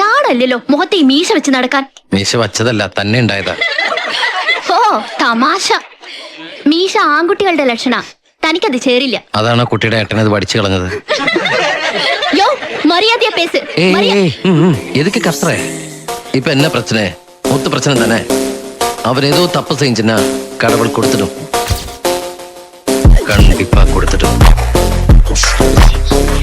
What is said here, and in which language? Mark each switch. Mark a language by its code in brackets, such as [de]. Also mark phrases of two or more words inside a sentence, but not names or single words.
[ml] നാണല്ലോ മുഖത്ത് ഈ മീശ വെച്ച് നടക്കാൻ. മീശ വച്ചതല്ല, തന്നെ ഉണ്ടായതാ. ഓ തമാശ. മീശ ആൺകുട്ടികളുടെ ലക്ഷണ, തനിക്കത് ചേരില്ല. അതാണ് കുട്ടിയുടെ ഏട്ടനത് പഠിച്ചു കളഞ്ഞത്. [ta] யோ மரியாதை பேசு. எதுக்கு கஷ்டற? இப்ப என்ன பிரச்சனை? மொத்த பிரச்சனை தானே. அவர் ஏதோ தப்பு செஞ்சுனா கடவுள் கொடுத்துடும், கண்டிப்பா கொடுத்துடும்.